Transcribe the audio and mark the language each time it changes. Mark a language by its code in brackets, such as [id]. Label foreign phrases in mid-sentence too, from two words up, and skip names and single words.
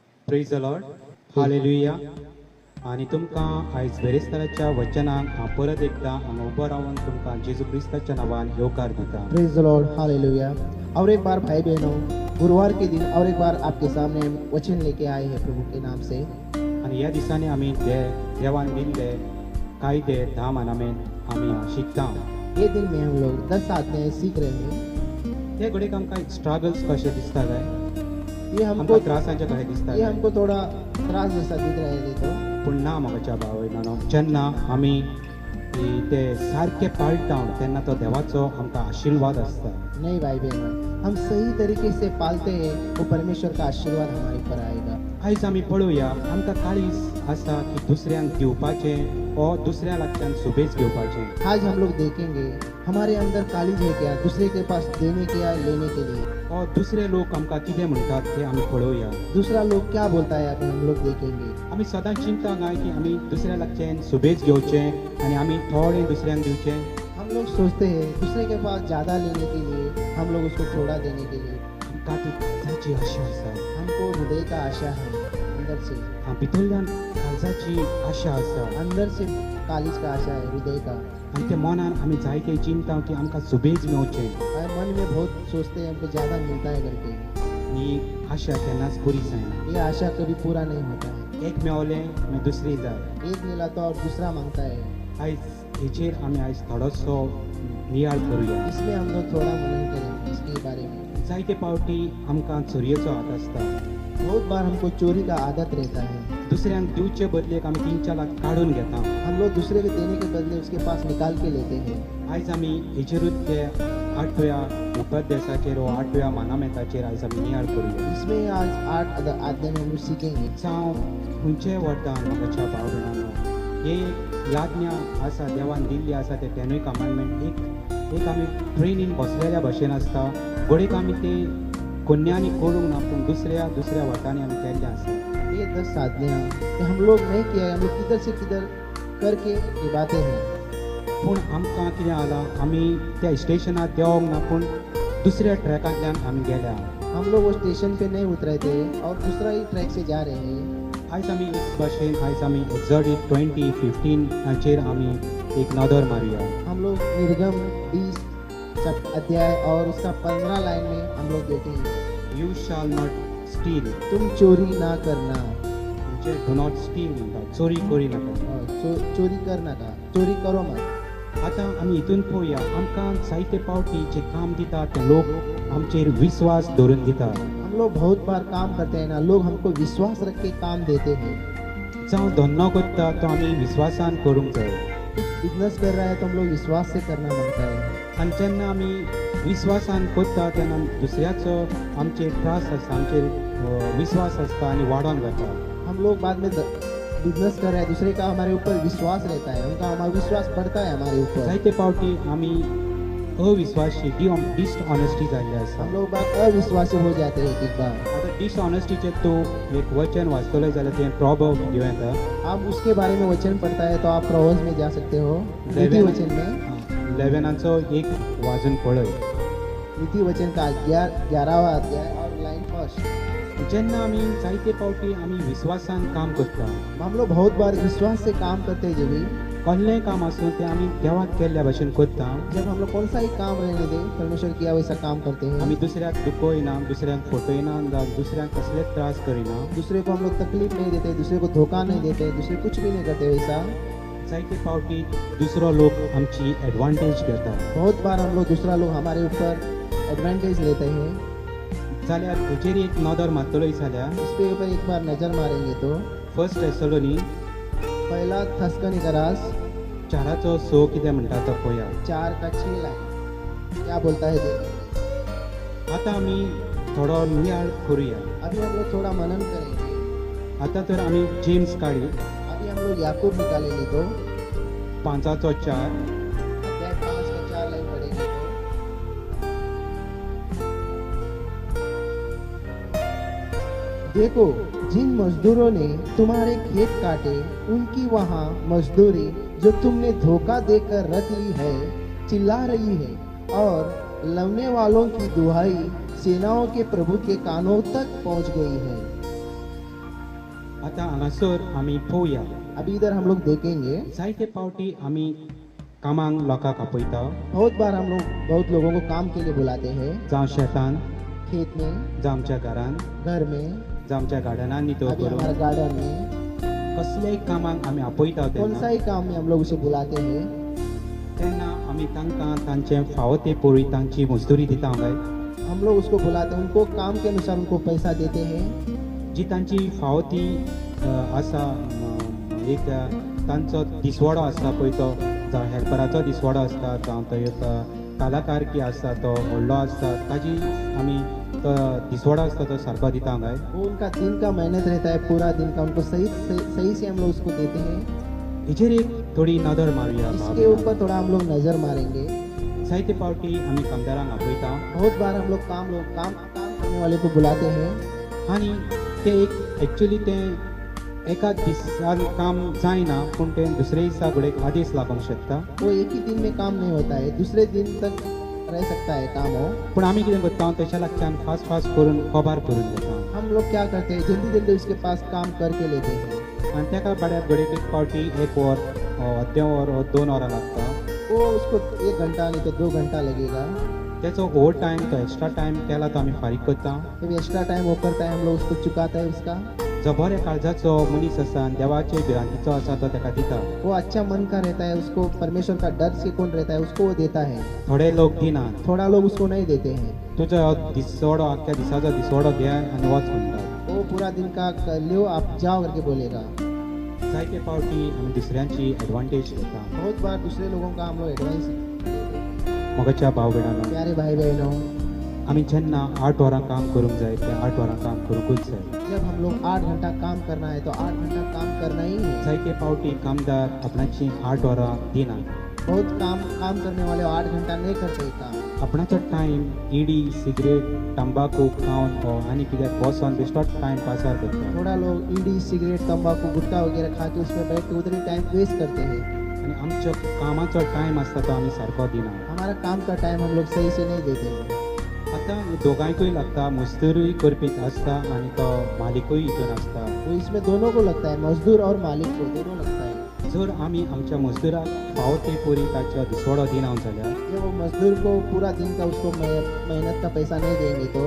[en] Praise the Lord Hallelujah. [kok] आणि तुमकां आयज बेरेस्ताराच्या वचनाक हांव परत एकदां हांगा उबो रावन तुमकां जेजू क्रिस्ताच्या नांवान येवकार दिता. [en] Praise the Lord Hallelujah. [hi] और एक बार भाई बहनों, गुरुवार के दिन और एक बार आपके सामने वचन लेके आए हैं प्रभु के नाम से. [kok] आणि ह्या दिसांनी आमी देवान दिल्ले कायदे 10 मानामेंट आमी शिकता. [hi] ये दिन में हम लोग 10 आज्ञाएं सीख रहे हैं. [kok] ते घडीक आमकां स्ट्रगल्स कशे दिसता काय, [hi] ये हमको [kok] आमकां त्रासांचे कशे दिसता [hi] ये [kok] काय. [hi] हमको थोड़ा त्रास जैसा दिख रहा है तो, [kok] पूण ना म्हाका भाव भयणानो, जेन्ना आमी ते सारके पाळटा तेन्ना तो देवाचो आमकां आशिर्वाद आसता. [hi] नहीं भाई बहनों, हम सही तरीके से पालते हैं वो परमेश्वर का आशीर्वाद हमारे ऊपर आएगा. [kok] आयज आमी पळोवया, आमकां काळीज आसा की दुसऱ्यांक दिवपाचें ओ दुसऱ्या लागच्यान शुभेच घेवपाचें. [hi] आज हम लोग देखेंगे हमारे अंदर कालीज है क्या, दूसरे के पास देने के या लेने के लिए. [kok] ओ दुसरे लोक आमकां कितें म्हणटात ते आमी पळोवया. [hi] दूसरा लोग क्या बोलता है अभी हम लोग देखेंगे. [kok] आमी सदांच चिंता काय की आमी दुसऱ्या लागच्यान शुभेच घेवचें आनी आमी थोडें दुसऱ्यांक दिवचें. [hi] हम लोग सोचते हैं दूसरे के पास ज़्यादा लेने के लिए, हम लोग उसको थोड़ा देने के लिए. [kok] आमकां ती काळजाची आशा आसा. [hi] हमको हृदय का आशा है अंदर से, [kok] भितरल्यान काळजाची आशा आसा [hi] अंदर से कालीज का आशा है हृदय का. [kok] आनी ते मनान आमी जायते चिंता की आमकां शुभेच मेळचें. [hi] और मन में बहुत सोचते हैं हमको ज़्यादा मिलता है करके. [kok] ही आशा केन्नाच पुरी जायना. [hi] ये आशा कभी पूरा नहीं होता है. [kok] एक मेवलें मागीर दुसरी जाय. [hi] एक मिला तो और दूसरा मांगता है. [kok] आयज हेचेर आमी आयज थोडोसो नियाळ करुया. [hi] इसमें हम लोग थोड़ा मनन करें इसके बारे में. [kok] जायते पावटी आमकां चोरयेचो हात आसता. [hi] बहुत बार हमको चोरी का आदत रहता है. [kok] दुसऱ्यांक दिवचे बदलेक आमी तेंच्या लाग काडून घेता. [hi] हम लोग दूसरे को देने के बदले उसके पास निकाल के लेते हैं. [kok] आयज आमी हेचेरूच ते 8व्या उपदेशाचेर वा 8व्या मानामेंताचेर आयज आमी नियाळ करुया. [hi] इसमें आज 8 आज्ञा में हम लोग सीखेंगे. [kok] जावं खंयचेय वरदान म्हाका भाव भयणांनो, हे याज्ञा आसा देवान दिल्ली आसा ते 10 कमांडमेंट एक आमी ट्रेनीन बसलेल्या भशेन आसता. घडीक आमी ते कोन्यांनी करूंक ना, पूण दुसऱ्या वाटांनी आमी केल्लें आसा. [hi] ये 10 आज्ञा कि हम लोग नहीं किया है, हम लोग किधर से किधर करके निभाते हैं. [kok] पूण आमकां कितें जालां, आमी त्या स्टेशनार देवोंक ना, पूण दुसऱ्या ट्रॅकांतल्यान आमी गेल्या. [hi] हम लोग वो स्टेशन पे नहीं उतरे थे और दूसरा ही ट्रैक से जा रहे हैं. [kok] आयज आमी एक भशेन आयज आमी एक्झॉडिट 20:15 आमी एक नदर मारुया. [hi] हम लोग निर्गम 20 अध्याय और उसका 15 लाइन में हम लोग देखेंगे. [en] You shall not steal. [hi] तुम चोरी ना करना. [kok] म्हणजे [en] do not steal [kok] म्हणटा, चोरी करी नाका. [hi] चोरी करना का, चोरी करो मत. [kok] आतां आमी हितून पळोवया, आमकां जायते पावटी जे काम दितात ते लोक आमचेर विश्वास दवरून दितात. [hi] हम लोग बहुत बार काम करते हैं ना, लोग हमको विश्वास रख के काम देते हैं. [kok] जावं धंदो करता तो आमी विश्वासान करूंक जाय. [hi] कुछ बिजनेस कर रहा है तो हम लोग विश्वास से करना मांगता है. [kok] आनी जेन्ना आमी विश्वासान करता तेन्ना दुसऱ्याचो आमचेर त्रास आसता, आमचेर विश्वास आसता आनी वाडोन वता. [hi] हम लोग बाद में बिजनेस कर रहे हैं, दूसरे का हमारे ऊपर विश्वास रहता है, उनका हमारा विश्वास बढ़ता है हमारे ऊपर. [kok] जायते पावटी आमी अविश्वासी डिसऑनेस्टी जाल्ले आसा. [hi] हम लोग बात अविश्वासी हो जाते हैं एक बार. [kok] आतां डिसऑनेस्टीचेर तूं एक वचन वाचतलो जाल्यार तें प्रॉवर्ब घेवन येता. [hi] आप उसके बारे में वचन पढ़ता है तो आप प्रोवर्ब्स में जा सकते हो. नीति वचन में [kok] 11 एक वाचून पळय. [hi] नीति वचन का 11वां अध्याय और [en] line first. [kok] जेन्ना आमी जायते पावटी आमी विश्वासान काम करता, [hi] हम लोग बहुत बार विश्वास से काम करते हैं. जब भी [kok] कसलेंय काम आसूं तें आमी देवाक केल्ल्या भशेन करता. [hi] जब हम लोग कौन सा ही काम रहने दे, परमेश्वर किया वैसा काम करते हैं. [kok] आमी दुसऱ्याक दुखयना, दुसऱ्यांक फटयना, दुसऱ्यांक कसलेच त्रास करिना. [hi] दूसरे को हम लोग तकलीफ नहीं देते, दूसरे को धोखा नहीं देते, दूसरे कुछ भी नहीं करते वैसा. [kok] जायते पावटी दुसरो लोक आमची एडवांटेज घेता. [hi] बहुत बार हम लोग दूसरा लोग हमारे ऊपर एडवांटेज लेते हैं. [kok] जाल्यार हेचेर एक नदर मारतलोय जाल्यार [hi] इसके ऊपर एक बार नजर मारेंगे तो [kok] 1 थेसलोनी [hi] पहला थस्सलुनीकरास [kok] 4:6 कितें म्हणटा तो पळोवया. [hi] 4 का 6 लाइन क्या बोलता है देखेंगे. [kok] आतां आमी थोडो नियाळ करुया. [hi] अभी हम लोग थोड़ा मनन करेंगे. [kok] आतां तर आमी जेम्स काडी [hi] अभी हम लोग याकूब निकालेंगे तो 5:4 अध्याय 5 का 4 लाइन पढ़ेंगे तो देखो, जिन मजदूरों ने तुम्हारे खेत काटे उनकी वहाँ मजदूरी जो तुमने धोखा देकर रख ली है चिल्ला रही है, और लवने वालों की दुहाई सेनाओं के प्रभु के कानों तक पहुँच गई है. [kok] आतां हांगासर आमी पळोवया [hi] अभी इधर हम लोग देखेंगे, [kok] जायते पावटी आमी कामांक लोकांक आपयता [hi] बहुत बार हम लोग बहुत लोगों को काम के लिए बुलाते हैं, [kok] जावं शेतान [hi] खेत में, [kok] जावं आमच्या घरान [hi] घर में, [kok] जावं आमच्या गार्डनान न्हिदो [hi] अभी [kok] करून [hi] हमारे गार्डन में, [kok] कसलेय कामांक आमी आपयता [hi] कौन सा [kok] तेन्ना [hi] ही काम में हम लोग उसे बुलाते हैं, [kok] तेन्ना आमी तांकां तांचे फावो ते पळोवळी तांची मजदुरी दिता काय [hi] हम लोग उसको बुलाते हैं, उनको काम के अनुसार उनको पैसा देते हैं, [kok] जी तांची फावो ती आसा एक तांचो दिसवडो आसता पळय तो जावं हेल्पराचो दिसवडो आसता जावं तो एक कलाकारकी आसता तो व्हडलो आसता ताजी आमी तो दिसवडो आसता तो सारको दिता काय [hi] वो उनका दिन का मेहनत रहता है, पूरा दिन का उनको सही से हम लोग उसको देते हैं। [kok] हेजेर एक थोडी नदर मारुया [hi] इसके ऊपर थोड़ा हम लोग नजर मारेंगे। [kok] जायते पावटी आमी कामदारांक आपयता [hi] बहुत बार हम लोग काम करने वाले को बुलाते हैं, [kok] आनी ते एक एक्चुअली ते एका दिसान काम जायना पूण ते दुसरे दिसा घडये आदेश लागोंक शकता [hi] वो एक ही दिन में काम नहीं होता है, दूसरे दिन तक रह सकता है काम हो। [kok] पूण आमी कितें करता तेच्या लागच्यान [en] fast fast [kok] करून कबार करून घेता [hi] हम लोग क्या करते हैं, जल्दी जल्दी उसके पास काम करके लेते हैं। [kok] आनी तेका बाड्याक घडये एक पावटी एक वर अर्दें वर 2 वरां लागता [hi] वो उसको 1 घंटा नहीं तो 2 घंटा लगेगा। [kok] तेचो [en] over time [kok] तो [en] extra time [kok] केला तो आमी फारीक करता [hi] जब [en] extra time [hi] वो करता है हम लोग उसको चुकाता है उसका। [kok] जो बऱ्या काळजाचो मनीस आसा आनी देवाचे भिरांतीचो आसा तो तेका दिता [hi] वो अच्छा मन का रहता है, उसको परमेश्वर का डर से कौन रहता है उसको वो देता है। [kok] थोडे लोक दिनात [hi] थोड़ा लोग उसको नहीं देते हैं, [kok] तुजो दिसवडो आख्या दिसाचो दिसवडो घे आनी वच म्हणटा [hi] वो पूरा दिन का कर लो आप जाओ करके बोलेगा। [kok] जायते पावटी आमी दुसऱ्यांची एडवांटेज घेता [hi] बहुत बार दूसरे लोगों का हम लोग एडवाइस। [kok] मोगाच्या भाव भयणांनो [hi] प्यारे भाई बहनों, [kok] आमी जेन्ना 8 वरां काम करूंक जाय ते 8 वरां काम करूंकूच जाय [hi] जब हम लोग 8 घंटा काम करना है तो 8 घंटा काम करना ही है। [kok] जायते पावटी कामदार आपणाची 8 वरां दिनात [hi] बहुत काम करने वाले 8 घंटा नहीं करते काम। [kok] आपणाचो टायम इडी सिगरेट तंबाखू खावन आनी कित्याक बसोन बेश्टोच टायम पासार करता [hi] थोड़ा लोग ईडी सिगरेट तंबाकू गुटखा वगैरह खा के उसमें बैठ के उधर ही [en] time waste [hi] करते हैं। [kok] आनी आमचो कामाचो टायम आसता तो आमी सारको दिना [hi] हमारा काम का टाइम हम लोग सही से नहीं देते हैं। [kok] आतां दोगांयकूय लागता मजदूरूय करपी आसता आनी तो मालिकूय हितून आसता [hi] तो इसमें दोनों को लगता है, मजदूर और मालिक को दोनों लगता है। [kok] जर आमी आमच्या मजदुराक फावो ते परी ताचो दिसवडो दिना जाल्यार [hi] जब वो मजदूर को पूरा दिन का उसको मेहनत का पैसा नहीं देंगे तो